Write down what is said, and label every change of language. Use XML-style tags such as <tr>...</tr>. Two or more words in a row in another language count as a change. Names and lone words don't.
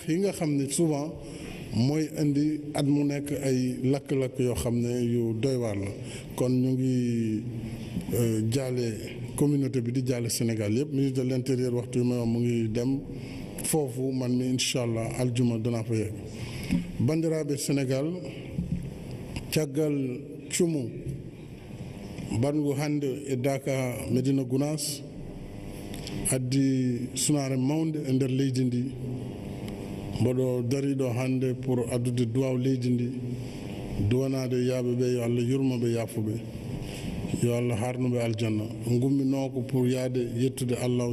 <wo>yi nga xam ne souvent mooy indi at mu nekk ay lakk-lakk yoo xam ne yu doy waar la kon ñu ngi jaale communauté bi di jaale Sénégal yëpp</wo> <fr>ministre de l'intérieur</fr> <wo>waxtu yu may wax mu ngi dem foofu man mi</wo> <ar>إن شاء الله</ar> <wo>aljuma danaa fa yegg</wo> <ff>bandiraɓe Sénégal caggal cumu bangu hande e Dakar Medina Gounass addi sunare mawde e nder leydi ndi mboɗo dariɗo hande pour addude duwaw leydi ndi duwanade yaaɓeɓe yo Allah yurmoɓe yaafuɓe yo Allah harnuɓe aljanna gummino ko pour yaade yettude Allah</ff>